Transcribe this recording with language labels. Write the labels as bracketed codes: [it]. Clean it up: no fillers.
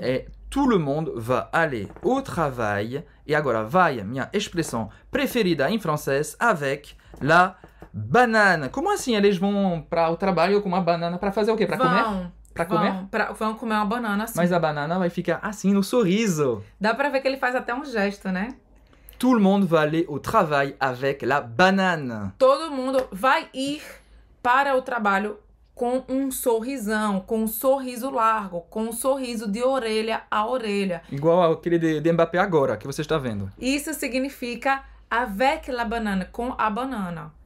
[fr] É tout le monde va aller au travail. [pt] E agora vai, minha expressão preferida em francês, [fr] avec la banane. [pt] Como assim eles vão para o trabalho com uma banana para fazer o quê? Para comer? Para comer? Vão comer uma banana, sim. Mas a banana vai ficar assim no sorriso. Dá para ver que ele faz até um gesto, né? [fr] Tout le monde va aller au travail avec la banane. [pt] Todo mundo vai ir para o trabalho com um sorrisão, com um sorriso largo, com um sorriso de orelha a orelha. Igual aquele de Mbappé agora, que você está vendo. Isso significa [fr] avec la banane, [pt] com a banana.